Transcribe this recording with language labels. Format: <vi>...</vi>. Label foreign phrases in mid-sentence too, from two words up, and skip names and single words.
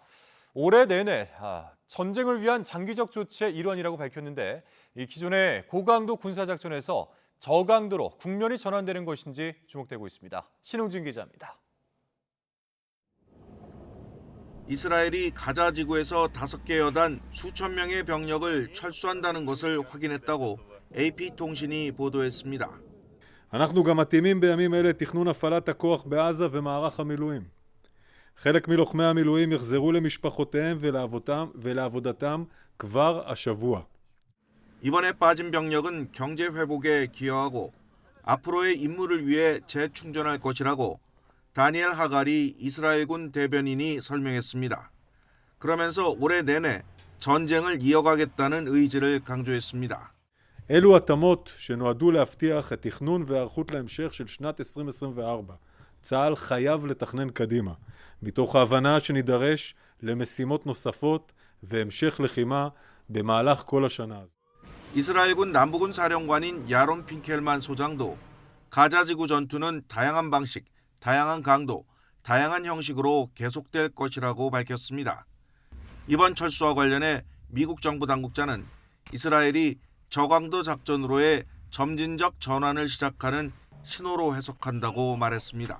<ko>올해 내내 전쟁을 위한 장기적 조치의 일환이라고 밝혔는데 이 기존의 고강도 군사작전에서 저강도로 국면이 전환되는 것인지 주목되고 있습니다. 신웅진 기자입니다. 이스라엘이 가자 지구에서 5개 여단 수천 명의 병력을 철수한다는 것을 확인했다고 AP통신이 보도했습니다.</ko> <he>אנחנו גם מתאימים בימים אלה תכנון הפעלת הכוח בעזה ומערך המילואים. חלק מלוחמי המילואים יחזרו למשפחותיהם ולעבודתם כבר השבוע.</he> <ko>이번에 빠진 병력은 경제 회복에 기여하고 앞으로의 임무를 위해 재충전할 것이라고 다니엘 하가리 이스라엘군 대변인이 설명했습니다. 그러면서 올해 내내 전쟁을 이어가겠다는 의지를 강조했습니다.</ko> <he>אלו התאמות שנועדו להבטיח את תכנון והיערכות להמשך של שנת 2024. צה"ל חייב לתכנן קדימה, מתוך ההבנה שנידרש למשימות נוספות והמשך לחימה במהלך כל השנה.</he> <ko>이스라엘군 남부군 사령관인 야론 핑켈만 소장도 가자지구 전투는 다양한 방식, 다양한 강도, 다양한 형식으로 계속될 것이라고 밝혔습니다. 이번 철수와 관련해 미국 정부 당국자는 이스라엘이 저강도 작전으로의 점진적 전환을 시작하는 신호로 해석한다고 말했습니다.</ko>